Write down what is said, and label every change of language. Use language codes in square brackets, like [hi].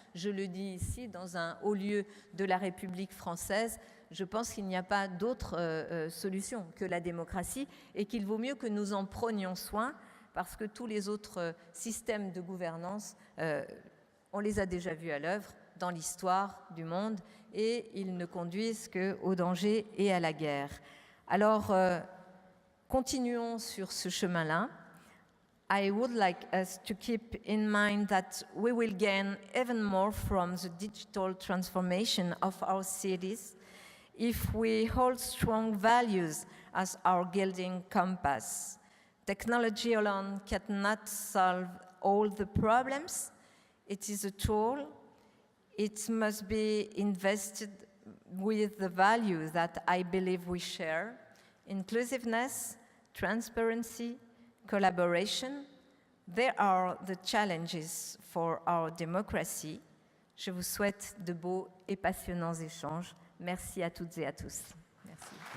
[fr] Je le dis ici, dans un haut lieu de la République française, je pense qu'il n'y a pas d'autre solution que la démocratie et qu'il vaut mieux que nous en prenions soin parce que tous les autres systèmes de gouvernance, on les a déjà vus à l'œuvre dans l'histoire du monde et ils ne conduisent qu'au danger et à la guerre. Alors, continuons sur ce chemin-là. [en] I would like us to keep in mind that we will gain even more from the digital transformation of our cities if we hold strong values as our guiding compass. Technology alone cannot solve all the problems. It is a tool. It must be invested with the values that I believe we share: inclusiveness, transparency, collaboration. They are the challenges for our democracy. [fr] Je vous souhaite de beaux et passionnants échanges. Merci à toutes et à tous. Merci.